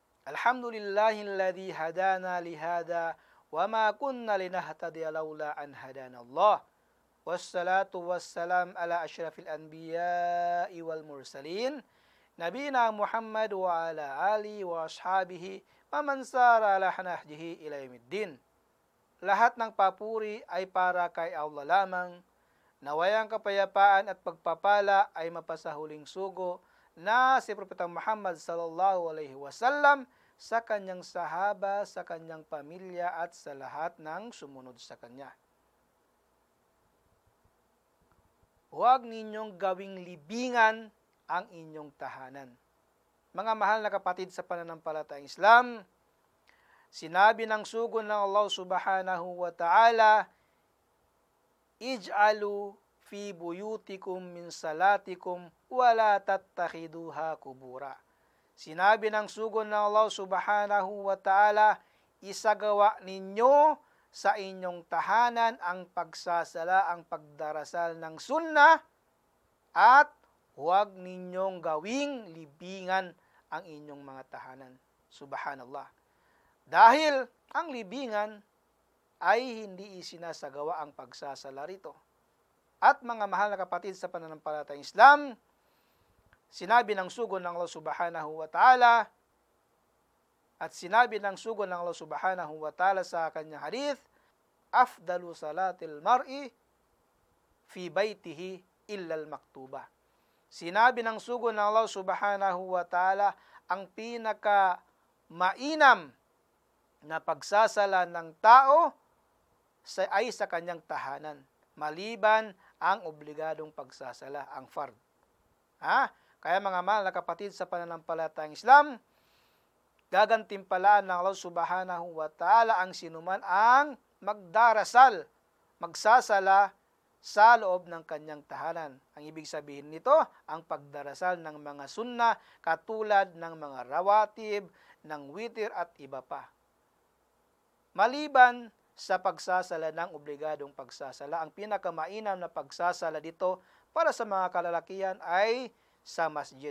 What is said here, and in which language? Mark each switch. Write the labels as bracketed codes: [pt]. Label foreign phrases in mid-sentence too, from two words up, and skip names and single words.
[ar] الحمد لله الذي هدانا لهذا وما كنا لنهتدي لولا أن هدانا الله. والصلاة والسلام على أشرف الأنبياء والمرسلين نبينا محمد وعلى آله وأصحابه ومن سار على نهجه إلى يوم الدين. [tl] Lahat ng papuri ay para kay Allah lamang. Nawayang kapayapaan at pagpapala ay mapasahuling sugo na si Propeta Muhammad [ar] صلى الله عليه وسلم [tl] sa kanyang sahaba, sa kanyang pamilya at sa lahat ng sumunod sa kanya. Huwag ninyong gawing libingan ang inyong tahanan. Mga mahal na kapatid sa pananampalatayang Islam, sinabi ng sugo ng Allah [ar] سبحانه وتعالى, اجعلوا في بيوتكم من صلاتكم ولا تتخذوها قبورا. [tl] Sinabi ng sugo ng Allah [ar] سبحانه وتعالى, [tl] isagawa ninyo sa inyong tahanan ang pagsasala, ang pagdarasal ng sunnah, at huwag ninyong gawing libingan ang inyong mga tahanan. Subhanallah. Dahil ang libingan ay hindi isinasagawa ang pagsasala rito. At mga mahal na kapatid sa pananampalatayang Islam, sinabi ng sugo ng Allah [ar] سبحانه وتعالى, [tl] at sinabi ng sugo ng Allah [ar] سبحانه وتعالى [tl] sa kanyang hadith, [ar] أفضل صلاة المرء في بيته إلا المكتوبة. [tl] Sinabi ng sugo ng Allah [ar] سبحانه وتعالى, [tl] ang pinaka mainam na pagsasala ng tao ay sa kanyang tahanan, maliban ang obligadong pagsasala, ang fard. Kaya mga mahal na kapatid sa pananampalatayang Islam, gagantimpalaan ng Allah [ar] سبحانه وتعالى [tl] ang sinuman ang magdarasal, magsasala sa loob ng kanyang tahanan. Ang ibig sabihin nito, ang pagdarasal ng mga sunna katulad ng mga rawatib, ng witir at iba pa. Maliban sa pagsasala ng obligadong pagsasala, ang pinakamainam na pagsasala dito para sa mga kalalakihan ay sa masjid.